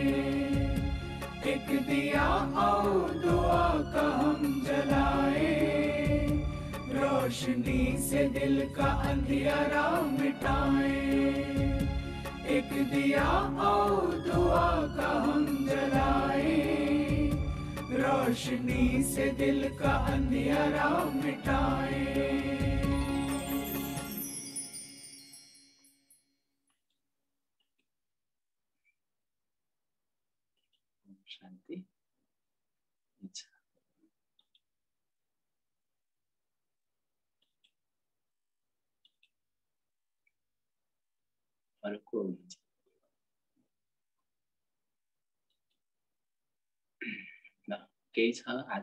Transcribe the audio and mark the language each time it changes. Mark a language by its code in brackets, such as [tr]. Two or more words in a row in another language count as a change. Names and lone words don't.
[hi] एक दिया और दुआ का हम जलाए, रोशनी रोशनी से दिल का अंधियारा मिटाएं, एक दिया और दुआ का हम जलाएं, रोशनी से दिल का अंधियारा मिटाएं। शान्ति। [ne] अच्छा, अर्को हुन्छ ल, केही छ आज?